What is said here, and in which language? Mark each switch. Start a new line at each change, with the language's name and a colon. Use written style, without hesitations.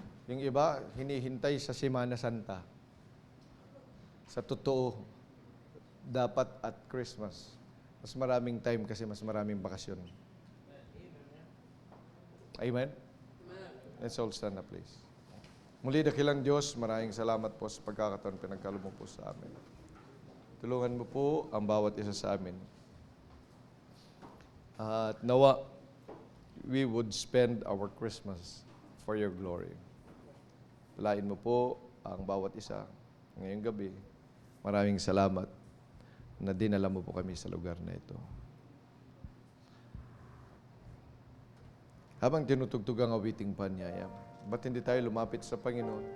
Filipino: Yung iba, hinihintay sa Semana Santa. Sa totoo, dapat at Christmas. Mas maraming time kasi mas maraming bakasyon. Amen?
English: Let's all stand up, please.
Filipino: Muli, dakilang Diyos, maraming salamat po sa pagkakataon pinagkaloob mo po sa amin. Tulungan mo po ang bawat isa sa amin. At nawa,
English: we would spend our Christmas for your glory.
Filipino: Palain mo po ang bawat isa ngayong gabi. Maraming salamat na dinala mo po kami sa lugar na ito. Habang tinutugtog ang awiting panyaya, ba't hindi tayo lumapit sa Panginoon?